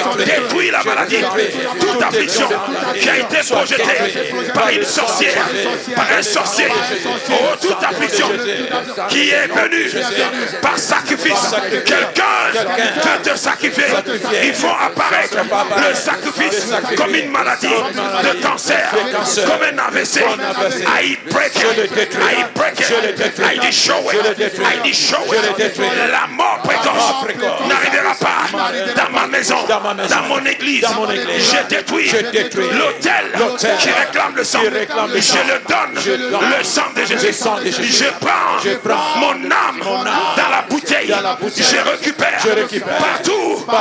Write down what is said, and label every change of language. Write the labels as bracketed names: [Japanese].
[French] Détruis la maladie, toute affliction qui a été projetée par une sorcière, par un sorcier. Oh, toute affliction qui est venue par sacrifice. Quelqu'un veut te sacrifier. Ils font apparaître le sacrifice comme une maladie de cancer, comme un AVC. [English] I break it, I break it, I destroy it, I destroy it. [French] La mort précoce n'arrivera pas dans ma maison, dans mon église. Je détruis l'autel qui réclame le sang. Je le donne, le sang de Jésus. Je prends mon âme dans la bouteille. Je récupère partout.